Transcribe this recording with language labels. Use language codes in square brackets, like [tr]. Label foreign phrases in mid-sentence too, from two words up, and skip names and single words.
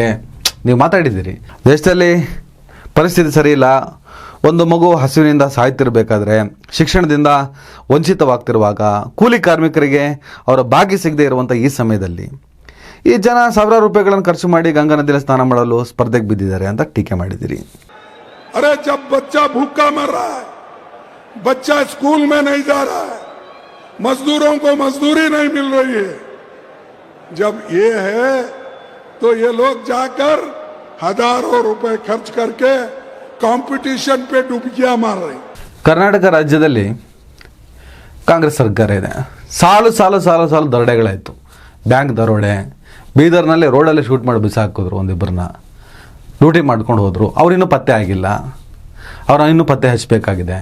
[kn] ನೀವು ಮಾತಾಡಿದ್ದೀರಿ, ದೇಶದಲ್ಲಿ ಪರಿಸ್ಥಿತಿ ಸರಿ ಇಲ್ಲ, ಒಂದು ಮಗು ಹಸಿವಿನಿಂದ ಸಾಯ್ತಿರ್ಬೇಕಾದ್ರೆ, ಶಿಕ್ಷಣದಿಂದ ವಂಚಿತವಾಗ್ತಿರುವಾಗ, ಕೂಲಿ ಕಾರ್ಮಿಕರಿಗೆ ಅವರ ಭಾಗ್ಯ ಸಿಗದೆ ಇರುವಂಥ ಈ ಸಮಯದಲ್ಲಿ ಈ ಜನ ಸಾವಿರಾರು ರೂಪಾಯಿಗಳನ್ನು ಖರ್ಚು ಮಾಡಿ ಗಂಗಾ ನದಿಯಲ್ಲಿ ಸ್ನಾನ ಮಾಡಲು ಸ್ಪರ್ಧೆಗೆ ಬಿದ್ದಿದ್ದಾರೆ ಅಂತ ಟೀಕೆ ಮಾಡಿದ್ದೀರಿ. [hi] अरे जब बच्चा भूखा मर रहा है, बच्चा स्कूल में नहीं जा रहा है, मजदूरों को मजदूरी नहीं मिल रही है, जब ये है तो ये लोग जाकर हजारों रुपए खर्च करके कंपटीशन पे डुबकियां मार रहे. [kn] ಕರ್ನಾಟಕ ರಾಜ್ಯದಲ್ಲಿ ಕಾಂಗ್ರೆಸ್ ಸರ್ಕಾರ ಇದೆ. ಸಾಲು ದರೋಡೆಗಳಾಯಿತು. ಬ್ಯಾಂಕ್ ದರೋಡೆ, ಬೀದರ್ನಲ್ಲಿ ರೋಡಲ್ಲಿ ಶೂಟ್ ಮಾಡಿ ಬಿಸಾಕಿದ್ರು, ಒಂದಿಬ್ಬರನ್ನ ಲೂಟಿ ಮಾಡ್ಕೊಂಡು ಹೋದರು. ಅವರಿನ್ನೂ ಪತ್ತೆ ಆಗಿಲ್ಲ, ಅವ್ರನ್ನ ಇನ್ನೂ ಪತ್ತೆ ಹಚ್ಚಬೇಕಾಗಿದೆ.